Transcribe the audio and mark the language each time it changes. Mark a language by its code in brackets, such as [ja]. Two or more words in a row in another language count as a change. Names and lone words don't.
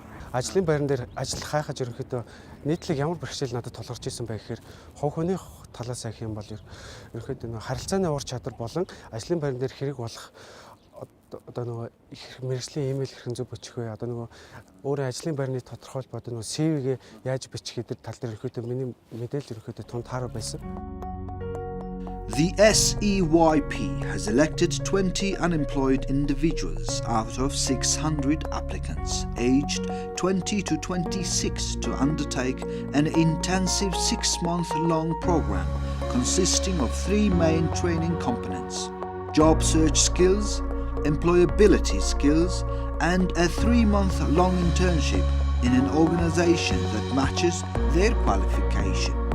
[mn] Ажлын байран дээр ажиллах хайхаж ерөнхийдөө нийтлэг ямар бэрхшээл надад тулгарч исэн бэ гэхээр хувь хүний талаас авах юм бол ерөнхийдөө харилцааны ур чадвар болон ажлын байран дээр хэрэг болох одоо нөгөө их мэргэжлийн имэйл хэрхэн зөв бичих вэ? Одоо нөгөө өөрөө ажлын байрны тодорхойлбол одоо нөгөө CV-гээ яаж бичих гэдэг тал дээр ерөнхийдөө миний мэдээлэл ерөнхийдөө тун тааруу байсан. [en] The SEYP has elected 20 unemployed individuals out of 600 applicants aged 20 to 26 to undertake an intensive 6-month-long program consisting of 3 main training components: job search skills, employability skills, and a 3-month-long internship in an organization that matches their qualification.